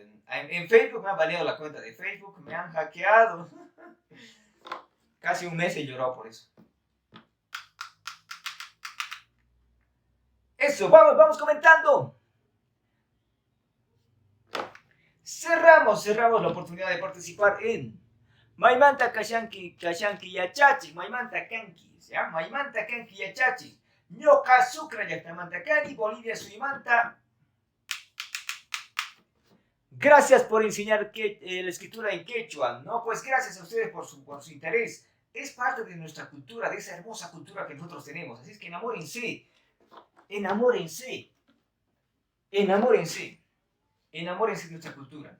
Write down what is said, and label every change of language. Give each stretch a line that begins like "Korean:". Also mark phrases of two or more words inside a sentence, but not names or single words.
Spanish: En Facebook me han baneado la cuenta de Facebook, me han hackeado. Casi un mes he llorado por eso. Eso, vamos comentando. Cerramos la oportunidad de participar en
Quechua: Maimanta Kashanki Yachachi, Maimanta Kanki,
Spanish: ¿ya?
Quechua: Maimanta Kanki Yachachi, Ñoka Sucra Yaktamanta Kani, Bolivia Suimanta.
Spanish: Gracias por enseñar la escritura en quechua, ¿no? Pues gracias a ustedes por su interés. Es parte de nuestra cultura, de esa hermosa cultura que nosotros tenemos. Así es que enamórense, enamórense, enamórense, enamórense de nuestra cultura.